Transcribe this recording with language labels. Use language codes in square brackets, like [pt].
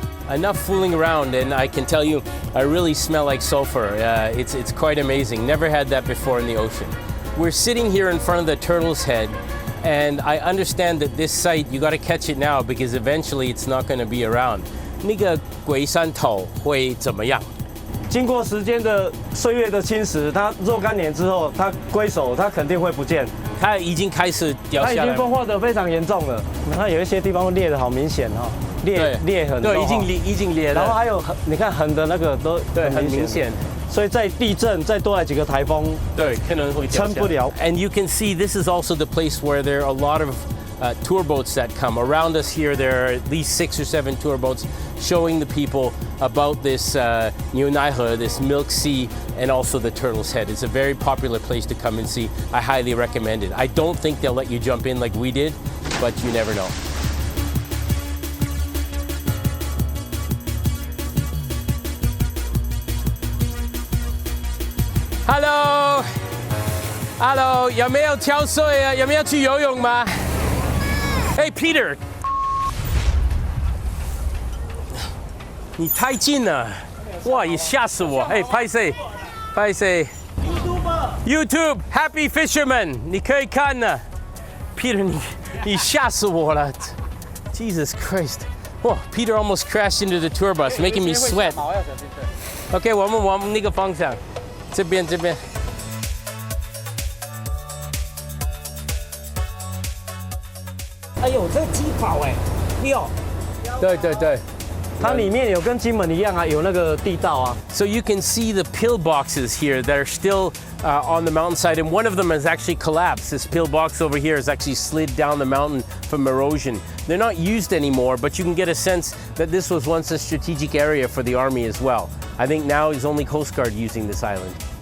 [en] Enough fooling around, and I can tell you, I really smell like sulfur. It's quite amazing. Never had that before in the ocean. We're sitting here in front of the turtle's head, and I understand that this site, you got to catch it now because eventually it's not going to be around. [zh] 那个鬼山头会怎么样？经过时间的岁月的侵蚀，它若干年之后，它归手，它肯定会不见。它已经开始掉下来，它已经风化得非常严重了。它有一些地方裂得好明显哈。裂痕，对，已经裂了。然后还有你看横的那个都对很明显，所以在地震再多来几个台风，对，可能会撑不了。 [en] And you can see this is also the place where there are a lot of tour boats that come around us here. There are at least 6 or 7 tour boats showing the people about this Niunaihe, this Milk Sea, and also the Turtle's Head. It's a very popular place to come and see. I highly recommend it. I don't think they'll let you jump in like we did, but you never know. Hello， [zh] 有没有跳水啊？有没有去游泳吗？ [en] Hey [zh] Peter， 你太近了，哇！你吓死我！哎，拍谁？拍谁 ？YouTube Happy Fisherman， 你可以看呢。 Peter， 你吓死我了 ！ [en] Jesus Christ！哇 ，Peter almost crashed into the tour bus, making me sweat. [zh] OK， 我们往那个方向，这边。哎呦，这鸡跑哎，六。对。它里面有跟金门一样啊，有那个地道啊。 [en] So you can see the pillboxes here that are still on the mountainside, and one of them has actually collapsed. This pillbox over here has actually slid down the mountain from erosion. They're not used anymore, but you can get a sense that this was once a strategic area for the army as well. I think now is only Coast Guard using this island.